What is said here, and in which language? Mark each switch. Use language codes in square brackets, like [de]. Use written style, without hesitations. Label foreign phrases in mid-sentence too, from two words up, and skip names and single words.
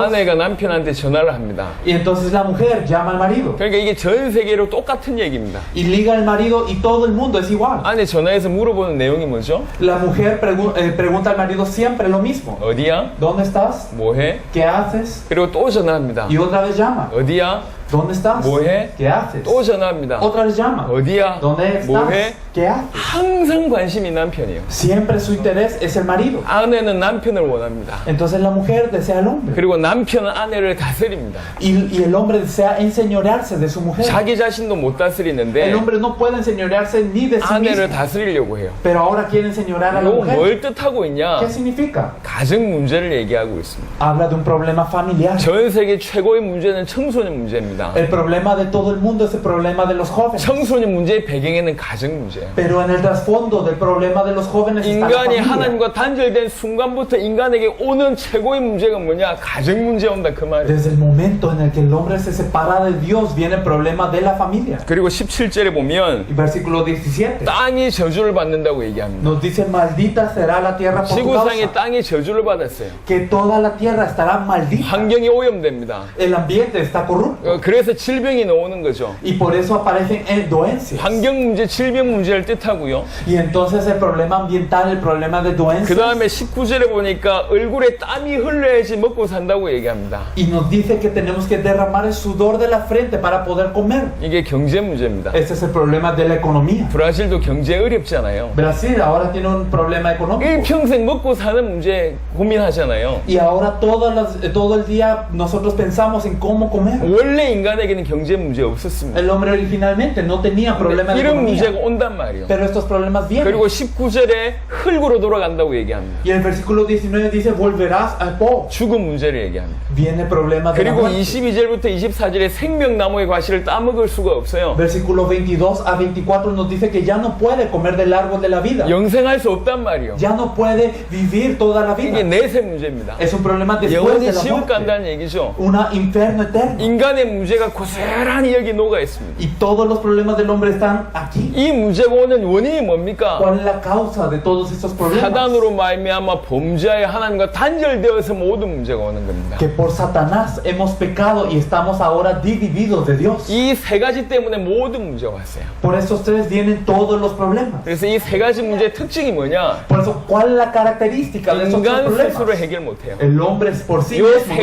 [ko] 아내가 남편한테 전화를 합니다. [es] Y entonces la mujer llama al marido. [ko] 그러니까 이게 전 세계로 똑같은 얘기입니다. [es] Y liga al marido y todo el mundo es igual. [ko] 아내 전화해서 물어보는 내용이 뭐죠? [es] La mujer pregunta al marido siempre lo mismo. [ko] 어디야? [es] ¿Dónde estás? [ko] 뭐해? [es] ¿Qué haces? [ko] 그리고 또 전화합니다. [es] Y otra vez llama. [ko] 어디야? [es] ¿Dónde estás? [ko] 뭐해? [es] ¿Qué haces? [ko] 또 전화합니다. [es] Otra vez llama. [ko] 어디야? [es] ¿Dónde estás? [ko] 뭐해? [es] ¿Qué haces? [ko] 항상 관심이 남편이에요. [es] Siempre su interés es el marido. [ko] 아내는 남편을 원합니다. [es] Entonces la mujer desea al hombre. [ko] 그리고 남편은 아내를 다스립니다. [es] Y el hombre desea enseñorearse de su mujer. [ko] 자기 자신도 못 다스리는데 [es] El hombre no puede enseñorearse ni de sí [ko] 아내를 [es] mismo. [ko] 다스리려고 해요. [es] Pero ahora quiere enseñorear a la [ko] 이거 [es] mujer. [ko] 뭘 뜻하고 있냐? [es] ¿Qué significa? [ko] 가정 문제를 얘기하고 있습니다. [es] Habla de un problema familiar. [ko] 전 세계 최고의 문제는 청소년 문제입니다. [es] El problema de todo el mundo es el problema de los jóvenes. [ko] 청소년 문제의 배경에는 가정 문제예요. [es] Pero en el trasfondo del problema de los jóvenes está la [ko] 인간이 [es] familia. [ko] 하나님과 단절된 순간부터 인간에게 오는 최고의 문제가 뭐냐? 가정 문제 온다 그 말이에요. [es] Desde el momento en el que el hombre se separa de Dios viene el problema de la familia. [ko] 그리고 17절에 보면 [es] Y versículo 17 [ko] 땅이 저주를 받는다고 얘기합니다. [es] nos dice: maldita será la tierra por tu [ko] 지구상의 [es] causa. [ko] 땅이 저주를 받았어요. [es] Que toda la tierra estará maldita. [ko] 환경이 오염됩니다. [es] El ambiente está corrupto. [ko] 그래서 질병이 나오는 거죠. [es] Y por eso aparecen doencias. [ko] 환경 문제, 질병 문제를 뜻하고요. [es] Y entonces el problema ambiental, el problema de [ko] 그 [es] doencias. [ko] 다음에 19절에 보니까 얼굴에 땀이 흘러야지 먹고 산다고 얘기합니다. [es] Y nos dice que tenemos que derramar el sudor de la frente para poder comer. [ko] 이게 경제 문제입니다. [es] Ese es el problema de la economía. [ko] 브라질도 경제 어렵잖아요. [es] Brasil ahora tiene un problema económico. [ko] 일평생 먹고 사는 문제 고민하잖아요. [es] Y ahora todo el día nosotros pensamos en cómo comer. [ko] 원래 인간에게는 경제 문제 없었습니다. [es] El hombre originalmente no tenía problema de [ko] 이런 문제가 [es] economía. [ko] 온단 말이에요. [es] Pero estos problemas vienen. [ko] 그리고 19절에 흙으로 돌아간다고 얘기합니다. [es] Y el versículo 19 dice: volverás al polvo. [ko] 죽음 문제를 얘기합니다. [es] Viene el problema de la [ko] 그리고 [es] muerte. [ko] 22절부터 24절에 생명나무의 과실을 따먹을 수가 없어요. [es] Versículo 22 a 24 nos dice que ya no puede comer del árbol de la vida. [ko] 영생할 수 없단 말이에요. [es] Ya no puede vivir toda la [ko] 이게 [es] vida. [ko] 내세 문제입니다. [es] Es un problema después [ko] 영원히 [es] de la [ko] 지옥 [es] muerte. [ko] 간다는 얘기죠. [es] Un infierno eterno. [ko] 인간의 문제가 고스란히 여기 녹아 있습니다. [es] Y todos los problemas del hombre están aquí. [ko] 이 문제가 오는 원인이 뭡니까? [es] ¿Cuál es la causa de todos estos problemas? [ko] 사단으로 말미암아 범죄하여 하나님과 단절되어서 모든 문제가 오는 겁니다. [es] Que por Satanás hemos pecado y estamos ahora divididos de Dios. [ko] 이 세 가지 때문에 모든 문제가 왔어요. [es] Por estos tres vienen todos los problemas. [ko] 그래서 이 세 가지 문제의 특징이 뭐냐? [es] Por eso, ¿cuál es la característica de estos tres [ko] 인간 스스로 [es] problemas? [ko] 해결 못해요. [es] El hombre por sí [ko] 이 [es] mismo